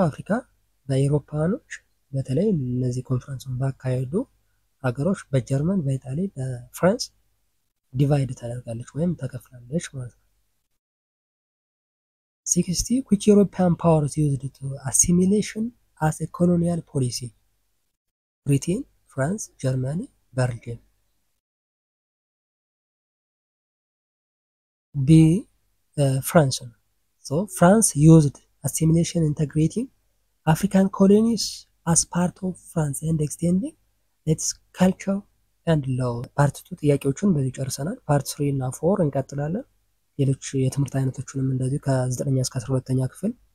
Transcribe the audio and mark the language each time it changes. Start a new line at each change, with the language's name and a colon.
Amharic: አፍሪካ በአውሮፓኖች በተለይ እነዚህ ኮንፈረንሱን ባካሄዱ ሀገሮች በጀርመን፣ በኢጣሊ፣ በፍራንስ ዲቫይድ ተደርጋለች ወይም ተከፍላለች ማለት ነው።
English: 60 which European powers used to assimilation as a colonial policy? Britain, France, Germany, Belgium. B France. So France used assimilation integrating African colonies as part of France and extending its culture and law.
Amharic: ፓርት 2 ጥያቄዎችን በዚህ ጨርሰናል። ፓርት 3 እና 4 እንቀጥላለን። ሌሎች የትምህርት አይነቶችንም እንደዚህ ከ9ኛ እስከ 12ኛ ክፍል